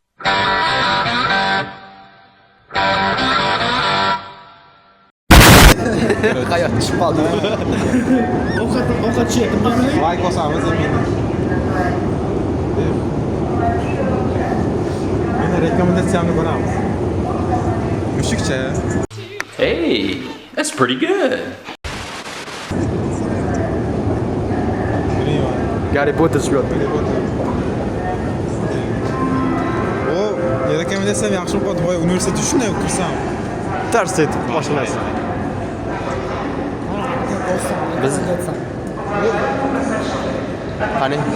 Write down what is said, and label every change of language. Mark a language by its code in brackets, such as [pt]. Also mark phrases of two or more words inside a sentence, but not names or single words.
[uz] Hayot chiqib qoldi. Ovqat yeyapti. Like bosamiz emin. Meni rekomendatsiyamni ko'ramiz. Mushukcha. [en] Hey, that's pretty good. [uz] Harry Potter chiqyapti. O, rekomendatsiyam yaxshi bo'lib qoldi. Voy, universitetga shunday kirsam. Tars etib mashinasi. Biz qani?